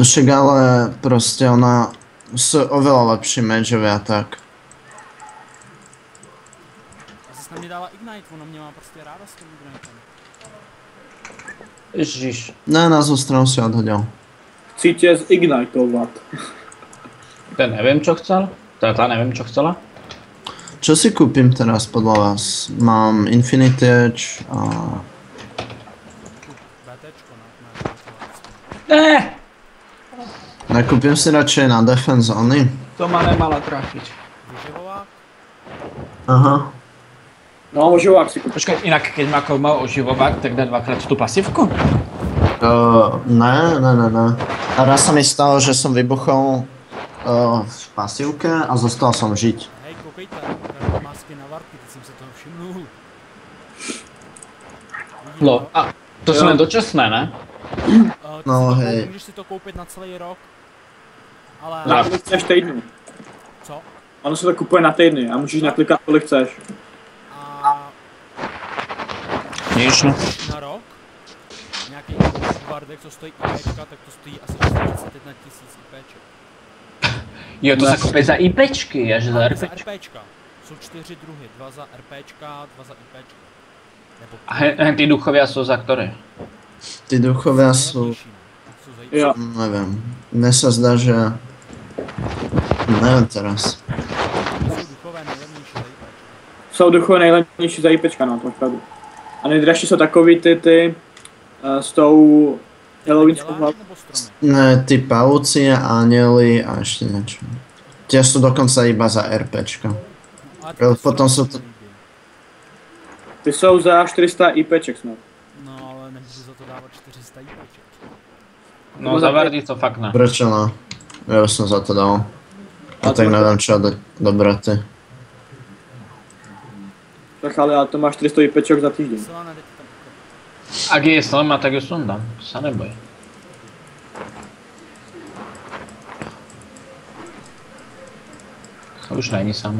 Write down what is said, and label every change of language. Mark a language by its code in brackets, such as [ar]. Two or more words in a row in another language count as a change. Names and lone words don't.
[sk] No však ale prostě [cs] ona jsou [sk] oveľa lepší mageové a tak. [cs] A zase na mě dala Ignite, ona mě má prostě ráda s tím Ignitem. Ježiš. Ne, na stranu si odhodil. Chci tě zignitovat. [sk] Ten neviem, čo chcel. Tá neviem, čo chcela. Čo si kúpim teraz podľa vás? [cs] Mám Infinity Edge a... BTčko, ne? Ne! [sk] Nekúpim si radšej na [en] Defense Only. [sk] To ma nemala trafiť. Vyživovák? Aha. No, oživák si kúpiš. Počkaj, inak keď má mal oživovák, tak dá dvakrát tú pasívku? Ne. A raz sa mi stalo, že som vybuchol v pasívke a zostal som žiť. [cs] Hej, koukejte, má skin na Varky, teď jsem se toho všimnul. [sk] No, a to sú len dočasné, ne? No, hej. [cs] Můžeš si to koupit na celý rok. Ale... Na kolik chceš týdny. Co? Ono se to kupuje na týdny a můžeš naklikat kolik chceš. A... [sk] Nič, no. Na rok? [cs] Nějaký Vardek, co stojí IPčka, tak to stojí asi 41 000 IPček. [sk] Jo, to sa kúpe za IPčky, až za Za RPčky. RPčka. [cs] Jsou 4 druhy, 2 za RPčka, 2 za IPčka. Nebo... [sk] A hen tí duchovia sú za ktoré? Tí duchovia sú... [cs] Jsou za Jo. [sk] Neviem. Mne sa zdá, že... Neviem teraz. [cs] Jsou duchové nejlevnější za IPčka. Jsou duchové nejlevnější za IPčka, no, to máš pravdu. A nejdražší jsou takový ty s tou halloweenskou hlavou. Nebo stromy? Ne, [sk] tí pavúci, anjeli a ešte niečo. Tie sú dokonca iba za RPčka. Ale [cs] Jo, ty potom stromy jsou se to- mi líbí. Ty jsou za 400 IPček snad. No, ale nebudu za to dávat 400 IPček. No za Vardy to fakt ne. [sk] Prečo no? Ja už som za to dal. A tak neviem čo dať do braty. Tak ale to máš 400 IPčok za týždeň. [cs] Slané, teď tam. [sk] Ak je slama, tak ju sundám. Sa neboj. [cs] To už není sama.